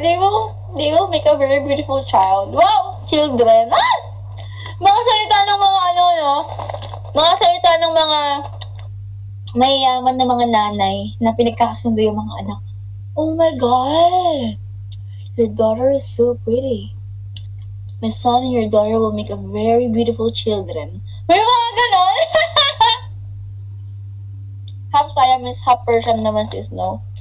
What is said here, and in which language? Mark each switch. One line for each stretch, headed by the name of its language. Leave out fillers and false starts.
English: They will make a very beautiful child. Wow! Children.
Filipino: Mga salita ng mga mga salita ng mga mayayaman na mga nanay na pinagkakasundo yung mga anak.
English: Oh my God! Your daughter is so pretty. My son and your daughter will make a very beautiful children.
Filipino: May mga ganon!
English: Half Siamese, half Persian naman si Snow.